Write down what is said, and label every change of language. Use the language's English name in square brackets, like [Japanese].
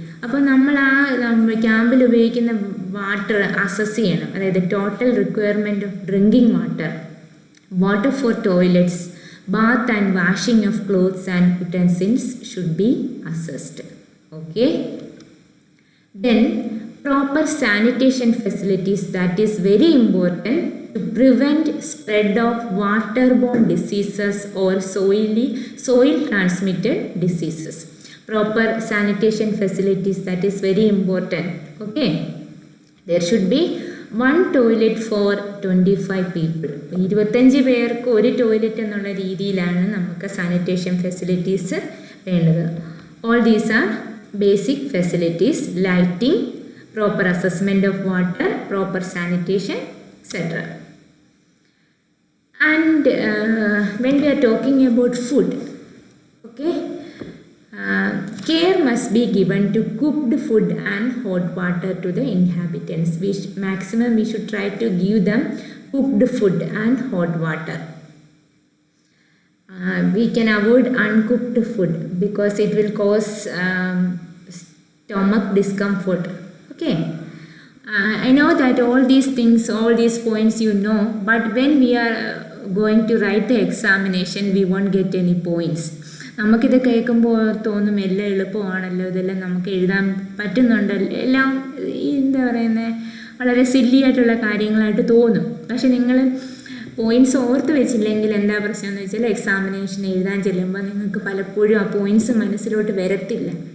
[Malayalam] അപ്പോൾ നമ്മൾ ആ ക്യാമ്പിൽ ഉപയോഗിക്കുന്ന വാട്ടർ അസസ് ചെയ്യണം. [English] അതായത് total requirement of drinking water for toilets, bath and washing of clothes and utensils should be assessed. Okay. Then proper sanitation facilities, that is very important to prevent spread of waterborne diseases or soil transmitted diseases. Proper sanitation facilities, that is very important. Okay, there should be 1 toilet for 25 people. [Malayalam] 25 പേർക്ക് ഒരു toilet എന്നുള്ള രീതിയിലാണ് നമുക്ക് sanitation facilities വേണ്ടത്. [English] All these are basic facilities: lighting, proper assessment of water, proper sanitation, etc. And when we are talking about food, okay, care must be given to cooked food and hot water to the inhabitants. Maximum we should try to give them cooked food and hot water. We can avoid uncooked food because it will cause stomach discomfort. Okay, I know that all these things, all these points you know, but when we are going to write the examination, we won't get any points. [Malayalam] നമുക്കിത് കേൾക്കുമ്പോൾ തോന്നും എല്ലാം എളുപ്പമാണല്ലോ, ഇതെല്ലാം നമുക്ക് എഴുതാൻ പറ്റുന്നുണ്ടല്ലോ, എല്ലാം എന്താ പറയുന്നത്, വളരെ സില്ലി ആയിട്ടുള്ള കാര്യങ്ങളായിട്ട് തോന്നും. പക്ഷെ നിങ്ങൾ പോയിൻറ്റ്സ് ഓർത്ത് വെച്ചില്ലെങ്കിൽ എന്താ പ്രശ്നം എന്ന് വെച്ചാൽ എക്സാമിനേഷൻ എഴുതാൻ ചെല്ലുമ്പോൾ നിങ്ങൾക്ക് പലപ്പോഴും ആ പോയിൻറ്റ്സ് മനസ്സിലോട്ട് വരത്തില്ല.